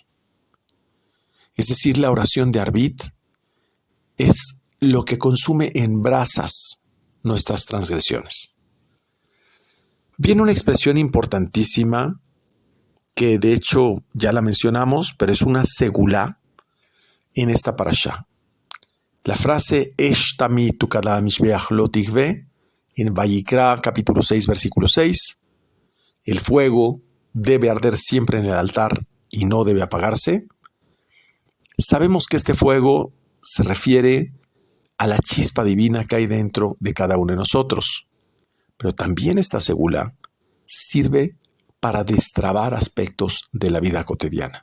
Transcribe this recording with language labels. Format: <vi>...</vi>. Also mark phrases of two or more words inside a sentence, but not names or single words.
<es>Es decir, la oración de Arbit es lo que consume en brasas nuestras transgresiones. Viene una expresión importantísima que de hecho ya la mencionamos, pero es una segulá en esta parashá. La frase</es> <he>אש תמיד תוקד המזבח לא תכבה</he> <es>en Vayikra capítulo 6 versículo 6, el fuego debe arder siempre en el altar y no debe apagarse. Sabemos que este fuego se refiere a la chispa divina que hay dentro de cada uno de nosotros, pero también esta segula sirve para destrabar aspectos de la vida cotidiana.</es>